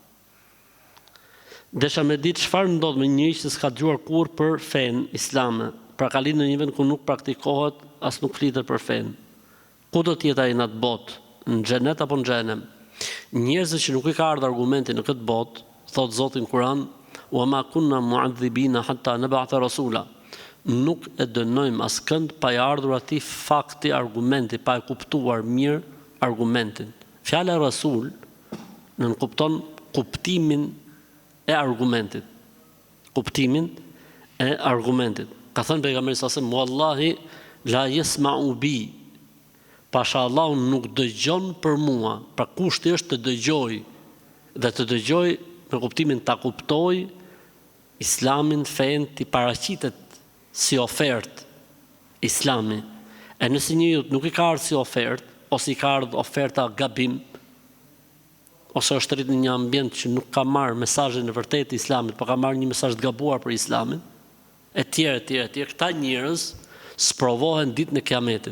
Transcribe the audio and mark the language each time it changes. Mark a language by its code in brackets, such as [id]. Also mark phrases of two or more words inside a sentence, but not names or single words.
[sq] Desha me ditë çfarë ndodh me një që s'ka dëgjuar kurrë për fen islame, pra ka lind në një vend ku nuk praktikohet, as nuk flitet për fen. Ku do të jetë ai në atë botë, në xhenet apo në xhenem? Njerëzit që nuk i ka ardhur argumenti në këtë botë, thot Zoti në Kur'an, [ar] "وما كنا معذبين حتى نبعث رسولا." [sq] Nuk e dënojmë askënd pa i ardhur atij fakti, argumenti, pa e kuptuar mirë argumentin. Fjala rasul nën kupton kuptimin e argumentit. Kuptimin e argumentit. Ka thënë pejgamberi sa [ar] والله لا يسمع بي. [sq] Pasha Allahu nuk dëgjon për mua. Pra kushti është të dëgjoj. Dhe të dëgjoj me kuptimin ta kuptoj islamin, fen, t'i paraqitet si ofertë islami. E nëse njëri nuk i ka ardhur si ofertë, ose i ka ardhur oferta gabim, ose është rritë në një ambient që nuk ka marrë mesazhin e vërtetë të islamit, por ka marrë një mesazh të gabuar për islamin, e tjerë, këta njerëz sprovohen ditën e Kiametit.